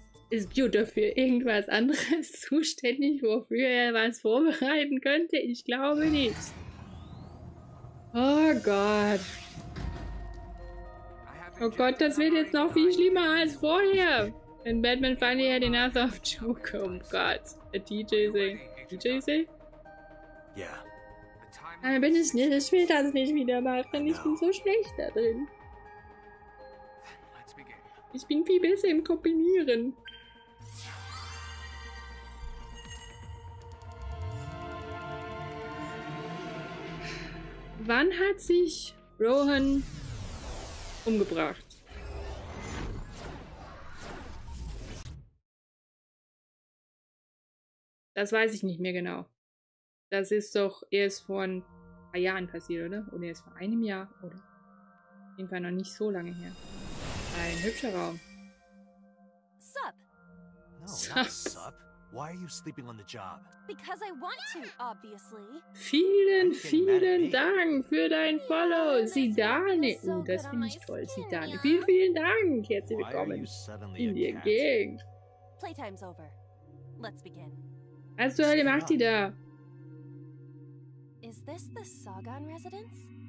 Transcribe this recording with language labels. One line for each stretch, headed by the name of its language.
German: Ist Jutta für irgendwas anderes zuständig, wofür er was vorbereiten könnte? Ich glaube nicht. Oh Gott. Oh Gott, das wird jetzt noch viel schlimmer als vorher. Wenn
English: Batman finally had enough of Joker.
German: Oh Gott. Der DJ say. DJ say?
English: Yeah.
German: Aber bin ich nicht. Ich will das nicht wieder machen. Ich bin so schlecht da drin. Ich bin viel besser im Kombinieren. Wann hat sich Rohan umgebracht? Das weiß ich nicht mehr genau. Das ist doch erst vor ein paar Jahren passiert, oder? Oder erst vor einem Jahr, oder? Auf jeden Fall noch nicht so lange her. Ein hübscher Raum.
English: Sup? No, not sup. Why are you sleeping on the job? Because I want to, obviously.
German: Vielen Dank für dein Follow, Sidane. Oh, das finde ich toll, Sidane. Vielen Dank. Herzlich willkommen in die Gegend.
English: Playtime's over. Let's begin.
German: Was zur Hölle macht die da?
English: Is this the Sagan residence?